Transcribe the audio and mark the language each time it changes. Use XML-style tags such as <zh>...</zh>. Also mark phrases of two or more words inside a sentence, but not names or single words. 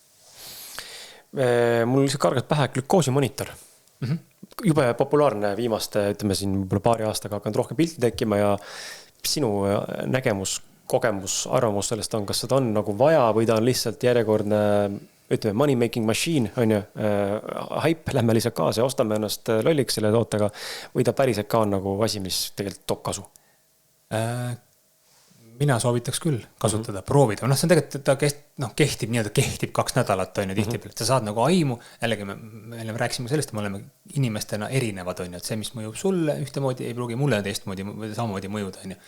<et>Mul lihtsalt kargas pähe glükoosimonitor. Jube populaarne viimaste, ütleme siin paari aastaga hakanud rohkem pilti tekkima ja sinu nägemus, kogemus, arvamus sellest on, kas seda on nagu vaja või ta on lihtsalt järjekordne, ütleme,</et> <en>money making machine,</en> <et>on ju, hype, lähme lihtsalt kaasa ja ostame ennast lolliks selle tootega või ta päriselt ka on nagu asi, mis tegelikult toob kasu? Mina soovitaks küll kasutada, proovida. See on tegelikult, ta kehtib 2 nädalat, on ju, tihtipealt. Sa saad nagu aimu, jällegi me rääkisime sellest, me oleme inimestena erinevad, on ju, et see, mis mõjub sulle ühtemoodi, ei pruugi mulle teistmoodi või samamoodi mõjuda, on ju.</et>